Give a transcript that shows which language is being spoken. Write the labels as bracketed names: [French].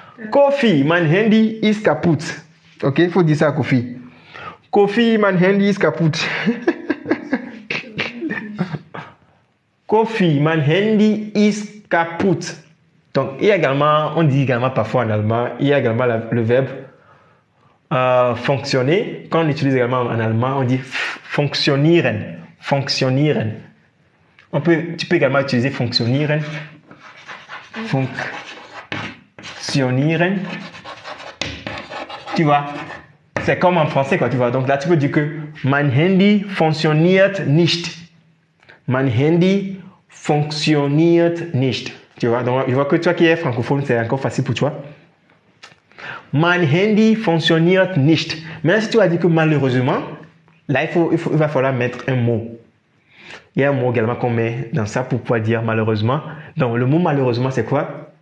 [French] Kofi, [German] mein Handy ist kaputt. [French] Ok, il faut dire ça à Kofi. [German] Kofi, mein Handy ist kaputt. Kofi, mein Handy ist kaputt. [French] Donc, il y a également, on dit également parfois en allemand, il y a également le verbe fonctionner. Quand on utilise également en allemand, on dit fonctionieren. Fonctionieren. Tu peux également utiliser fonctionieren. Fonctionieren. Tu vois, c'est comme en français, quoi, tu vois. Donc là, tu peux dire que [German] mein Handy funktioniert nicht. Mein Handy funktioniert nicht. [French] Tu vois, donc je vois que toi qui es francophone, c'est encore facile pour toi. [German] Mein Handy funktioniert nicht. [French] Maintenant, si tu as dit que malheureusement, là, il va falloir mettre un mot. Il y a un mot également qu'on met dans ça pour pouvoir dire malheureusement. Donc, le mot malheureusement, c'est quoi?